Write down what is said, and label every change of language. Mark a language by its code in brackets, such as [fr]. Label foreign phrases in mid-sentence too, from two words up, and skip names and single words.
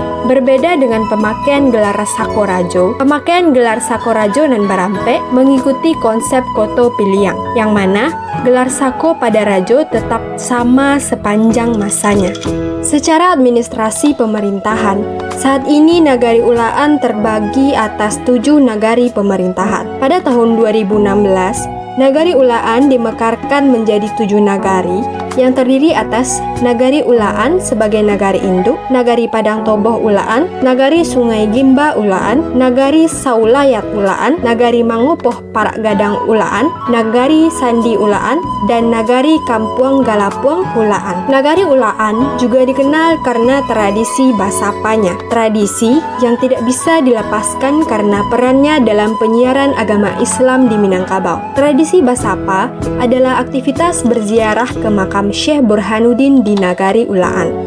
[id] Berbeda dengan pemakaian gelar sako rajo, pemakaian gelar sako rajo Nan Barampe mengikuti konsep Koto Piliang, yang mana gelar sako pada rajo tetap sama sepanjang masanya. Secara administrasi pemerintahan, saat ini Nagari Ulaan terbagi atas 7 nagari pemerintahan. Pada tahun 2016, Nagari Ulaan dimekarkan menjadi 7 nagari yang terdiri atas Nagari Ulaan sebagai nagari induk, Nagari Padang Toboh Ulaan, Nagari Sungai Gimba Ulaan, Nagari Saulayat Ulaan, Nagari Mangupoh Parak Gadang Ulaan, Nagari Sandi Ulaan, dan Nagari Kampuang Galapuang Ulaan. Nagari Ulaan juga dikenal karena tradisi basapanya, tradisi yang tidak bisa dilepaskan karena perannya dalam penyiaran agama Islam di Minangkabau. Tradisi basapa adalah aktivitas berziarah ke makam Syekh Burhanuddin di Nagari Ulaan.